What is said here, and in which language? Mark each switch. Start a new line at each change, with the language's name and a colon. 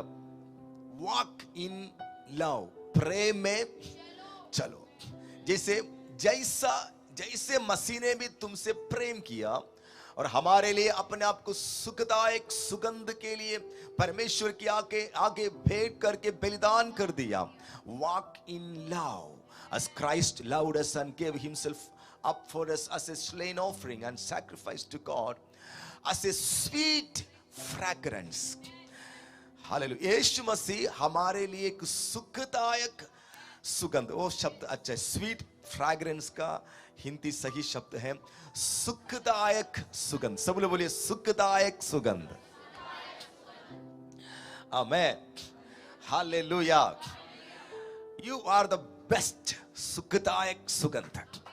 English: walk in love,
Hindi: प्रेम में चलो। जैसे मसीह ने भी तुमसे प्रेम किया और हमारे लिए अपने आप को सुखदायक सुगंध के लिए परमेश्वर के आगे भेंट करके बलिदान कर दिया।
English: Walk in love as Christ loved us and gave himself up for us as a slain offering and sacrifice to God as a sweet fragrance।
Hindi: Hallelujah. यीशु मसीह हमारे लिए एक सुखदायक सुगंध, वो शब्द अच्छा है, स्वीट फ्रैग्रेंस का हिंदी सही शब्द है सुखदायक सुगंध। सब लोग बोलिए सुखदायक सुगंध। आमेन, hallelujah.
English: you are the best
Hindi: सुखदायक सुगंध।